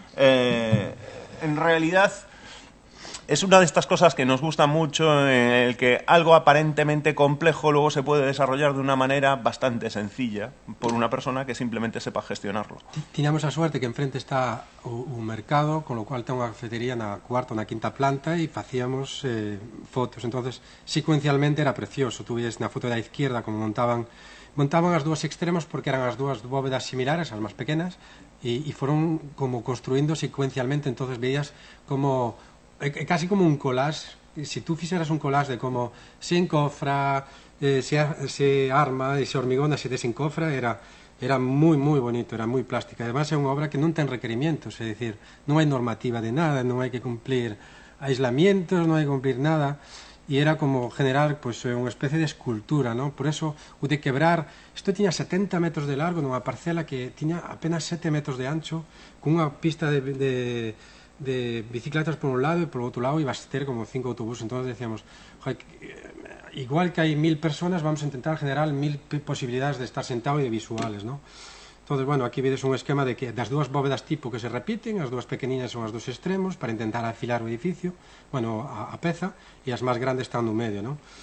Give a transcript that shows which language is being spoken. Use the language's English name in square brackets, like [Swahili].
[Spanish] En realidad es una de estas cosas que nos gusta mucho, en el que algo aparentemente complejo luego se puede desarrollar de una manera bastante sencilla por una persona que simplemente sepa gestionarlo. [Galician] Tiñamos a suerte que enfrente está un mercado, con lo cual ten unha cafetería na cuarta ou na quinta planta, e facíamos fotos. [Spanish] Entonces, secuencialmente era precioso. [Galician] Tú ves na foto da izquierda como montaban as dúas extremos, porque eran as dúas bóvedas similares, as máis pequenas, e foron como construindo secuencialmente. [Spanish] Entonces veías como casi como un collage. [Galician] Si tú fixeras un collage de como se encofra, se arma e se hormigona, se desencofra, era moi bonito, era moi plástica. Además é unha obra que non ten requerimientos, é dicir, non hai normativa de nada, non hai que cumplir aislamientos, non hai que cumplir nada, e era como generar pois unha especie de escultura, ¿no? Por eso o de quebrar, isto tiña 70 metros de largo nunha parcela que tiña apenas 7 metros de ancho, con unha pista de bicicletas por un lado, e por outro lado ibas ter como 5 autobuses. Entonces decíamos, [Spanish] igual que hai 1000 personas, vamos a intentar generar 1000 posibilidades de estar sentado e de visuales, ¿no? [Galician] Entonces, bueno, aquí vedes un esquema de que das dúas bóvedas tipo que se repiten, as dúas pequeniñas son as dos extremos para intentar afilar o edificio, bueno, a peza, e as máis grandes están no medio, ¿no?